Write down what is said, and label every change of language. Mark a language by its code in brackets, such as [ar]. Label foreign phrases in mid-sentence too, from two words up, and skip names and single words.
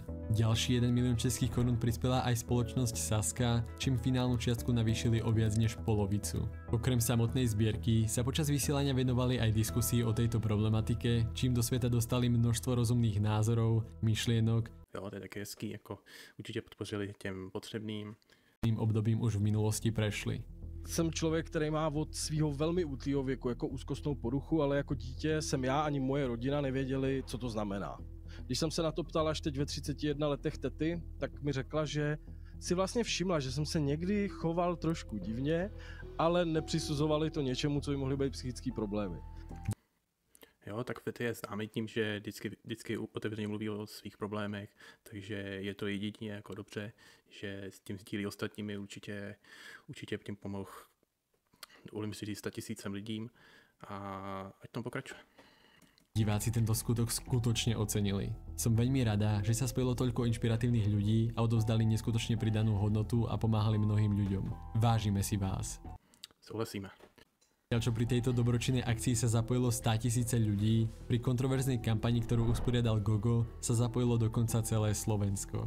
[sk] Ďalší 1 milión českých korún prispela aj spoločnosť Saska, čím finálnu čiastku navýšili o viac než polovicu. Okrem samotnej zbierky sa počas vysielania venovali aj diskusii o tejto problematike, čím do sveta dostali množstvo rozumných názorov, myšlienok. [cs] Jo, to je také hezký, jako určitě podpořili těm potřebným. [sk] Tým obdobím už v minulosti prešli. [cs] Jsem člověk, který má od svého velmi útlýho věku jako úzkostnou poruchu, ale jako dítě jsem já ani moje rodina nevěděli, co to znamená. Když jsem se na to ptal až teď ve 31 letech tety, tak mi řekla, že si vlastně všimla, že jsem se někdy choval trošku divně, ale nepřisuzovali to něčemu, co by mohly být psychické problémy. Jo, tak Fetty je známý tím, že vždycky otevřeně mluví o svých problémech, takže je to jedině jako dobře, že s tím sdílí ostatními, určitě tím pomohl, dovolím si říct, 100 000 lidím a ať tom pokračuje. [sk] Diváci tento skutok skutočne ocenili. Som veľmi rada, že sa spojilo toľko inšpiratívnych ľudí a odovzdali neskutočne pridanú hodnotu a pomáhali mnohým ľuďom. Vážime si vás. [cs] Souhlasíme. [sk] Čo pri tejto dobročinnej akcii sa zapojilo 100 000 ľudí, pri kontroverznej kampani, ktorú usporiadal Gogo, sa zapojilo dokonca celé Slovensko.